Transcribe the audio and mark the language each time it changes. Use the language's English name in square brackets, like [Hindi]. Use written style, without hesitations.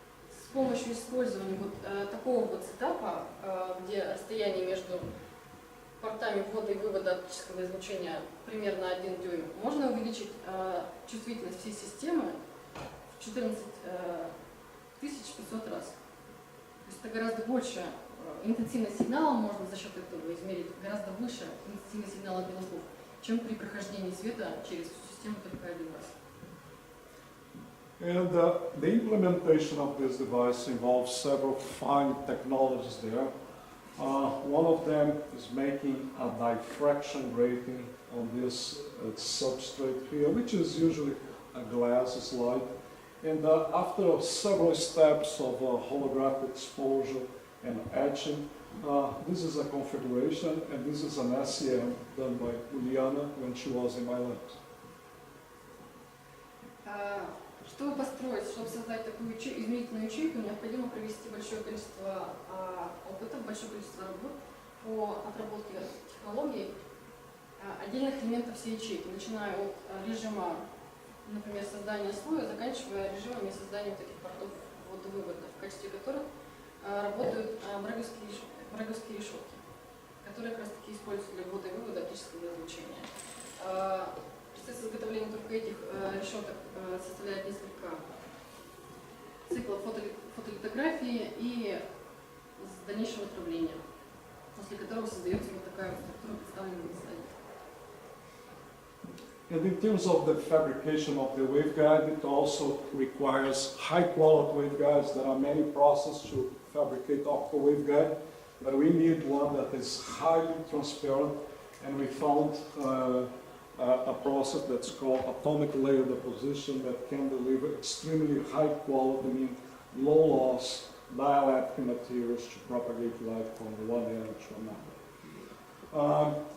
[Russian] С помощью использования вот такого вот сетапа, где расстояние между портами ввода и вывода оптического излучения примерно 1 дюйм, можно увеличить чувствительность всей системы в 14 500 раз. То есть это гораздо больше. Интенсивность сигнала можно за счет этого измерить гораздо выше интенсивность сигнала белков, чем при прохождении света через всю систему только один раз. [English] And the implementation of this device involves several fine technologies there. One of them is making a diffraction grating on this substrate here, which is usually a glass slide. And after several steps of holographic exposure and etching, this is a configuration, and this is an SEM done by Juliana when she was in my lab. [Russian] Чтобы построить, чтобы создать такую измерительную ячейку, необходимо провести большое количество опытов, большое количество работ по отработке технологий отдельных элементов всей ячейки, начиная от режима, например, создания слоя, заканчивая режимами создания вот этих портов ввода-вывода, в качестве которых работают браговские решетки, которые как раз таки используются для ввода и вывода оптического излучения. Процесс изготовления только этих решеток составляет несколько циклов фотолитографии и с дальнейшим отравлением, после которого создается вот такая структура, представленная на слайде. [English] And in terms of the fabrication of the waveguide, it also requires high-quality waveguides. There are many processes to fabricate optical waveguide, but we need one that is highly transparent, and we found a process that's called atomic layer deposition that can deliver extremely high quality, meaning low loss dielectric materials to propagate light from one end to another.